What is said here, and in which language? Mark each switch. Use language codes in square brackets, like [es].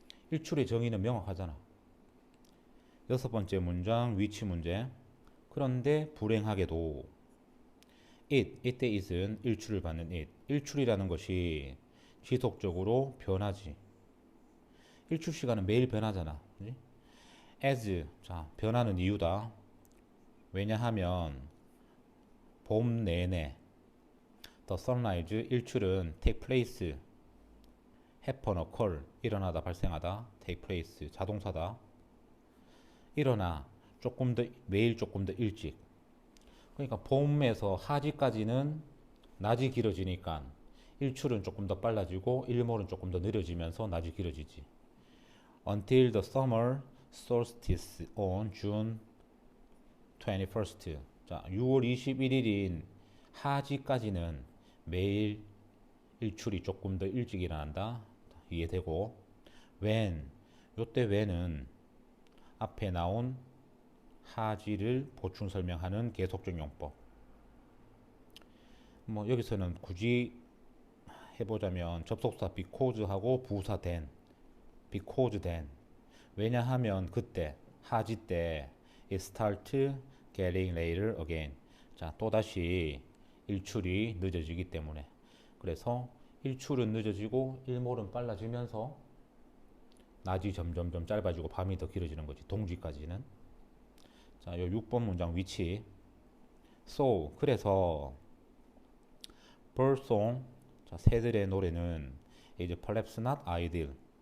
[ko] 일출의 정의는 명확하잖아. 여섯 번째 문장 위치 문제. 그런데 불행하게도 이때 it은 일출을 받는 it. 일출이라는 것이 지속적으로 변하지. 일출 시간은 매일 변하잖아. 그치? as, 자, 변하는 이유다. 왜냐하면 봄 내내 [en] the sunrise, [ko] 일출은 [en] take place, happen, occur, [ko] 일어나다, 발생하다, [en] take place, [ko] 자동사다. 일어나, 조금 더, 매일 조금 더 일찍. 그러니까 봄에서 하지까지는 낮이 길어지니까 일출은 조금 더 빨라지고 일몰은 조금 더 느려지면서 낮이 길어지지. [en] Until the summer solstice on June 21st. [ko] 자, 6월 21일인 하지까지는 매일 일출이 조금 더 일찍 일어난다. 이해되고, when, 요때 when은 앞에 나온 하지를 보충 설명하는 계속적 용법. 뭐 여기서는 굳이 해보자면 접속사 because하고 부사 then, [en] because then. [ko] 왜냐하면 그때 하지 때 [en] it start getting later again. [ko] 자, 또다시 일출이 늦어지기 때문에. 그래서 일출은 늦어지고 일몰은 빨라지면서 낮이 점점점 짧아지고 밤이 더 길어지는 거지. 동지까지는. 자, 요 6번 문장 위치. So, 그래서 birdsong, 자, 새들의 노래는 이제 [en] perhaps not ideal.